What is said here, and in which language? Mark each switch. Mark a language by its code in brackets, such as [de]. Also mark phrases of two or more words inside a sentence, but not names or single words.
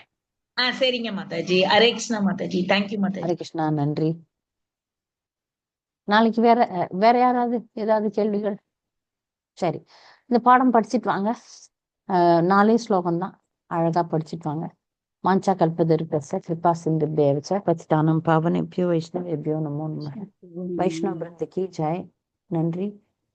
[ta] சரிங்க மாதாஜி. ஹரே கிருஷ்ணா மாதாஜி. தேங்க்யூ மாதாஜி. ஹரே கிருஷ்ணா, நன்றி. நாளைக்கு வேற யாராவது ஏதாவது கேள்விகள்? சரி, இந்த பாடம் படிச்சுட்டு வாங்க. 4 ஸ்லோகம் தான், அழகா படிச்சுட்டு வாங்க. [sa] वाञ्छा कल्पतरुभ्यश्च कृपा சிந்துभ्येव च पतितानां पावनेभ्यो वैष्णवेभ्यो नमो नमः. [hi] वैष्णव वृन्द की जय. [ta] நன்றி.